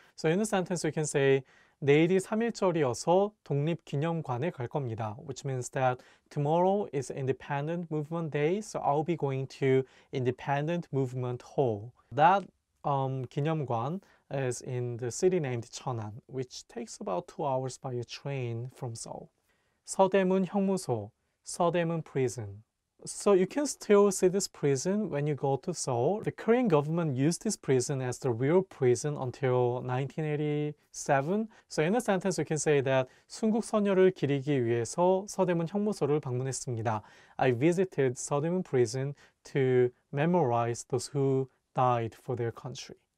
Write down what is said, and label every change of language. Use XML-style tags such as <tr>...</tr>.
<en>So in a sentence, we can say</en> <ko>내일이 3.1절이어서 독립기념관에 갈 겁니다,</ko> <en>which means that tomorrow is Independent Movement Day, so I'll be going to Independent Movement Hall. That 기념관 is in the city named Cheonan, which takes about 2 hours by a train from Seoul.</en> <ko>서대문 형무소, 서대문 prison.</ko> <en>So you can still see this prison when you go to Seoul. The Korean government used this prison as the real prison until 1987. So in a sentence, you can say that</en> <ko>순국선열을 기리기 위해서 서대문 형무소를 방문했습니다.</ko> <en>I visited 서대문 prison to memorize those who died for their country.</en>